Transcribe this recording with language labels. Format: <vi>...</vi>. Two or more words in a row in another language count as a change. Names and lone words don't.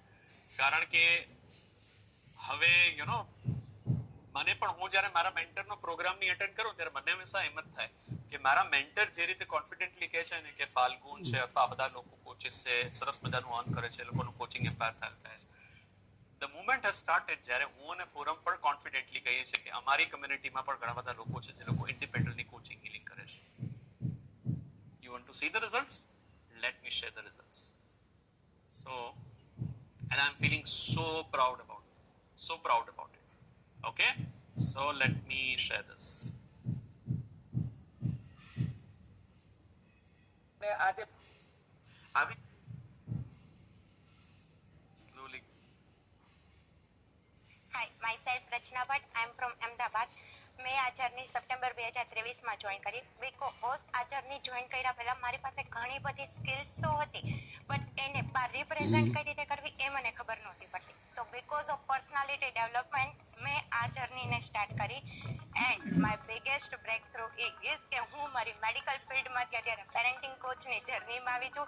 <gu>કારણ કે હવે</gu> <en>you know</en> <gu>મને પણ, હું જ્યારે મારા મેન્ટરનો પ્રોગ્રામની અટેન્ડ કરું ત્યારે મને હંમેશા એમ જ થાય કે મારા મેન્ટર જે રીતે કોન્ફિડન્ટલી કહે છે ને કે ફાલ્ગુન છે અથવા આ બધા લોકો કોચિસ છે, સરસ મજાનું અર્ન કરે છે, એ લોકોનું</gu> <en>coaching empire</en> <gu>થાય છે.</gu> <en>The movement has started,</en> <gu>જ્યારે હું અને ફોરમ પણ કોન્ફિડન્ટલી કહીએ છીએ કે અમારી કમ્યુનિટીમાં પણ ઘણા બધા લોકો છે જે લોકો</gu> <en>independently coaching healing</en> <gu>કરે છે.</gu> <en>You want to see the results? Let me share the results. So, and I'm feeling so proud about it. So proud about it. Okay? So let me share this.</en> <gu>આજે આવી slowly.</gu> <en>Hi, myself Rachna Bhatt. I am from Ahmedabad.</en> <gu>મેં આ જર્ની સપ્ટેમ્બર 2023માં જોઈન કરી. બીકોઝ આ જર્ની જોઈન કર્યા પહેલાં મારી પાસે ઘણી બધી સ્કિલ્સ તો હતી, બટ એને બહાર રિપ્રેઝેન્ટ કઈ રીતે કરવી એ મને ખબર નહોતી પડતી. તો</gu> <en>because of personality development</en> <gu>મેં આ જર્નીને સ્ટાર્ટ કરી.</gu> <en>And my biggest break through is</en> <gu>કે હું મારી મેડિકલ ફિલ્ડમાંથી અત્યારે પેરેન્ટિંગ કોચની જર્નીમાં આવી છું.</gu>